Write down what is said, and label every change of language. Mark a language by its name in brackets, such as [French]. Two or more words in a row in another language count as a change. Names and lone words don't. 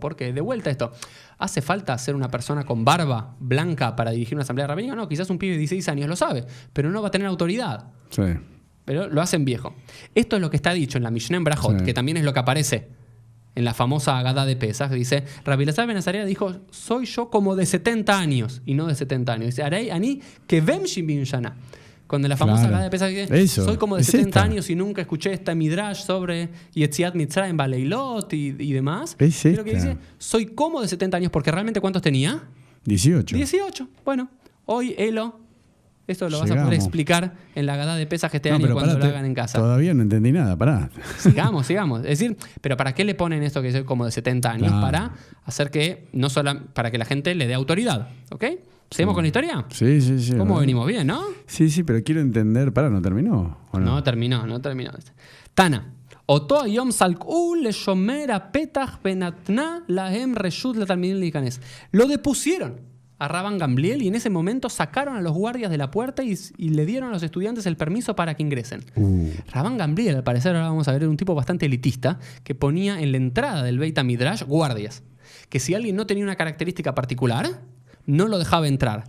[Spanish] Porque, de vuelta esto, ¿hace falta ser una persona con barba blanca para dirigir una asamblea rabínica? No, quizás un pibe de 16 años lo sabe, pero no va a tener autoridad. Sí. Pero lo hacen viejo. Esto es lo que está dicho en la Mishnah en Brajot, que también es lo que aparece en la famosa Agadá de Pesaj. Dice, Rabbi Elazar ben Azaria dijo, soy yo como de 70 años, y no de 70 años. Dice, [Hebrew] הרי אני כבן שבעים שנה. [Spanish] Cuando la famosa Agadá de Pesaj dice, soy como de 70 años y nunca escuché esta midrash sobre [Hebrew] יציאת מצרים בלילות [Spanish] y demás. Es lo que dice, soy como de 70 años, porque realmente ¿cuántos tenía? 18. 18. Bueno, hoy Elo... Esto lo vas a poder explicar en la Agadá de Pesaj este año cuando lo hagan en casa. Todavía no entendí nada, pará. Sigamos. Es decir, pero ¿para qué le ponen esto que es como de 70 años? Claro. Para hacer que, no solo para que la gente le dé autoridad. ¿Ok? ¿Seguimos con la historia? Sí. ¿Cómo venimos? Bien, ¿no? Sí, pero quiero entender. Pará, ¿no terminó? ¿O no? No terminó. [Hebrew] תנא. אותו היום סלקוהו לשומר הפתח וניתנה להם רשות לתלמידים ליכנס. [Spanish] Lo depusieron a Rabban Gamliel y en ese momento sacaron a los guardias de la puerta y le dieron a los estudiantes el permiso para que ingresen. Rabban Gamliel, al parecer, ahora vamos a ver, era un tipo bastante elitista que ponía en la entrada del Beit HaMidrash guardias. Que si alguien no tenía una característica particular, no lo dejaba entrar.